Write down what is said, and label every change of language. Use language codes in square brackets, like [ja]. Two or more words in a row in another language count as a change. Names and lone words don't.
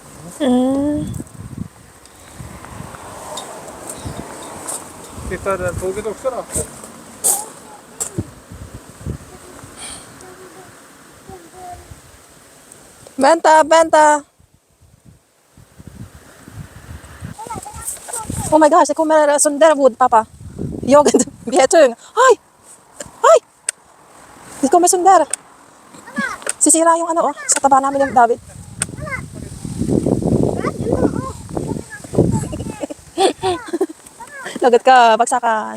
[sv] Mm. Titta, det tåget också då. Vänta, vänta. [en] Oh my gosh, [sv] det kommer Sunderwood, pappa. Jag blir tung. Ay! Ay! Det kommer Sunder. [tl] Sisira yung ano, oh. Sa taba namin yung David. Lagot ka, bagsakan.